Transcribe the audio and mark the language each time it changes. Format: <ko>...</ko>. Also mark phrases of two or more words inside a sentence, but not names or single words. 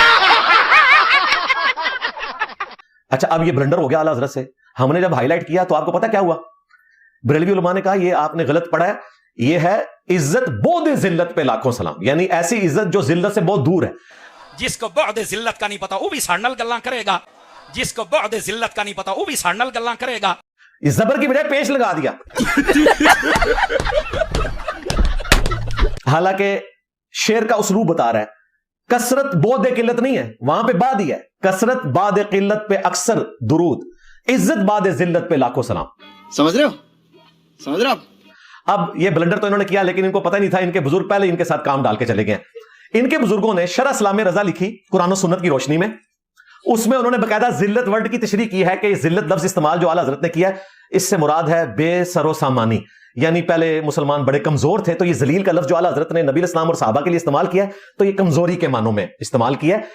<ur>اچھا اب یہ بلنڈر ہو گیا اعلیٰ حضرت سے. ہم نے جب ہائی لائٹ کیا تو آپ کو پتا کیا ہوا, بریلوی علماء نے کہا یہ آپ نے غلط پڑھا ہے, یہ ہے عزت بعد ذلت پہ لاکھوں سلام, یعنی ایسی عزت جو ذلت سے بہت دور ہے. جس کو بعد ذلت کا نہیں پتا وہ بھی</ur> <pa>ساڑھ نال گلاں</pa> <ur>کرے گا, جس کو بعد ذلت کا نہیں پتا وہ بھی</ur> <pa>ساڑھ نال گلاں</pa> <ur>کرے گا. اس زبر کی بجائے پیش لگا دیا. حالانکہ شعر کا اسلوب بتا رہا ہے, کثرت بعد قلت نہیں ہے, وہاں پہ بعد ہی ہے. کثرت بعد قلت پہ اکثر درود, عزت بعد ذلت پہ لاکھوں سلام. سمجھ رہے ہو اب یہ بلنڈر تو انہوں نے کیا, لیکن ان کو پتہ نہیں تھا, ان کے بزرگ پہلے ان کے ساتھ کام ڈال کے چلے گئے. ان کے بزرگوں نے شرح اسلام رضا لکھی قرآن و سنت کی روشنی میں, اس میں انہوں نے باقاعدہ ذلت ورڈ کی تشریح کی ہے کہ یہ ذلت لفظ استعمال جو اعلیٰ حضرت نے کیا ہے, اس سے مراد ہے بے سر و سامانی, یعنی پہلے مسلمان بڑے کمزور تھے, تو یہ ذلیل کا لفظ جو اعلیٰ حضرت نے نبی اسلام اور صحابہ کے لیے استعمال کیا ہے, تو یہ کمزوری کے معنوں میں استعمال کیا ہے.</ur>